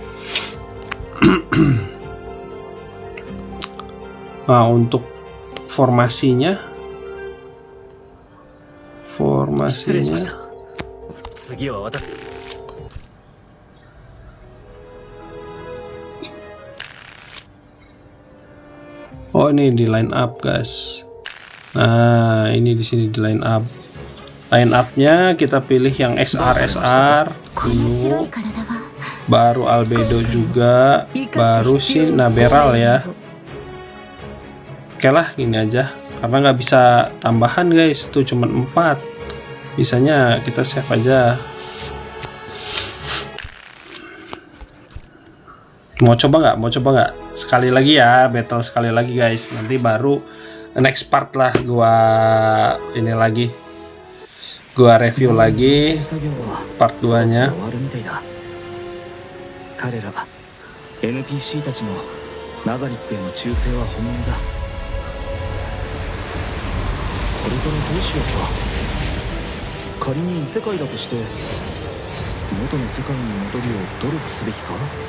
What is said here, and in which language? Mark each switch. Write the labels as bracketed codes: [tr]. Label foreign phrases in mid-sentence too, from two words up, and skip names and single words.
[id] Nah, untuk formasinya oh, ini di [en] line up [id] guys. Nah, ini di sini di [en] line up. Line up- [id] nya kita pilih yang SR dulu, baru Albedo juga, baru si Naberal ya. Oke lah, gini aja karena nggak bisa tambahan guys, tuh cuma 4. Bisanya kita save aja. Mau coba nggak sekali lagi ya, battle sekali lagi guys, nanti baru [en] next part [id] lah gua ini lagi, gua review lagi part 2 nya. [ja] 彼ら NPC たちのナザリックへの忠誠は本物だ。これからどうしようか。仮に異世界だとして元の世界に戻るよう努力すべきか。